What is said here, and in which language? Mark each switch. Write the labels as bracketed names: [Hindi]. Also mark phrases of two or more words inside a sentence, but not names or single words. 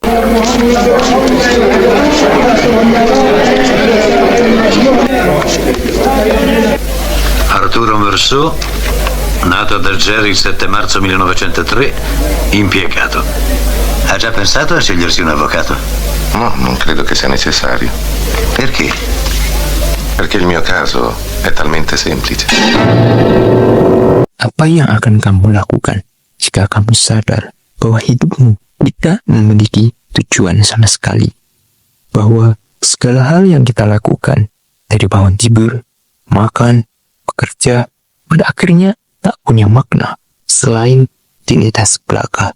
[Italian] Arturo Merceau, nato ad Algeri il 7 marzo 1903, impiegato. Ha già pensato a scegliersi un avvocato? No, non credo che sia necessario. Perché? Perché il mio caso è talmente semplice. [Indonesian] Apa yang akan kamu lakukan jika kamu sadar bahwa hidupmu tidak memiliki tujuan sama sekali? Bahwa segala hal yang kita lakukan, dari bangun tidur, makan, bekerja, pada akhirnya tak punya makna selain rutinitas belaka.